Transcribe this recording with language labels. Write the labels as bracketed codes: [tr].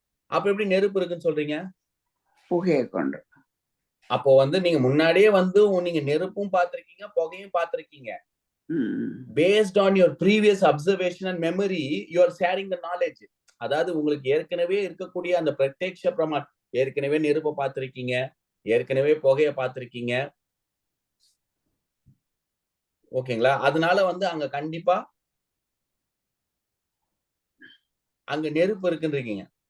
[ta] அப்ப எப்படி நெருப்பு இருக்குன்னு சொல்றீங்க? புகையை கொண்டு. அப்போ வந்து நீங்க முன்னாடியே வந்து நீங்க நெருப்பும் பார்த்திருக்கீங்க, புகையும் பார்த்திருக்கீங்க. [en] Based on your previous observation and memory, you are sharing the knowledge. [ta] அதாவது உங்களுக்கு ஏற்கனவே இருக்கக்கூடிய அந்த பிரத்யக்ஷ பிரமாணம், ஏற்கனவே நெருப்பை பார்த்திருக்கீங்க, ஏற்கனவே புகைய பார்த்திருக்கீங்க, ஓகேங்களா? அதனால வந்து அங்க கண்டிப்பா அங்க நெருப்பு இருக்குன்றீங்க.